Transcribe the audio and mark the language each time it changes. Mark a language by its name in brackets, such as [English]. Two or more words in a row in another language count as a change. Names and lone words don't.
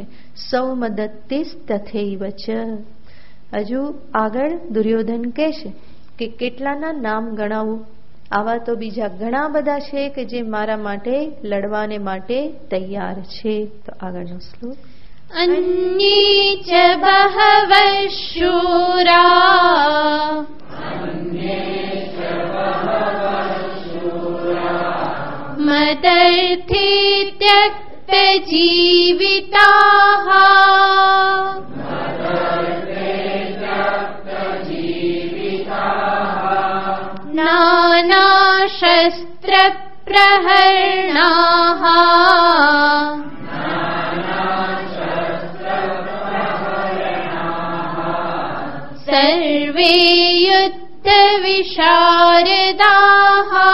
[Sanskrit] સૌમદત્તિસ તથૈવ ચ. [Gujarati] હજુ આગળ દુર્યોધન કહે છે કે કેટલાના નામ ગણાવું, આવા તો બીજા ઘણા બધા છે કે જે મારા માટે લડવાને માટે તૈયાર છે. તો આગળનો શ્લોક [Sanskrit] अन्ये च बहवः शूराः मदर्थे त्यक्तजीविताः नानाशस्त्रप्रहरणाः सर्वे युद्धविशारदाः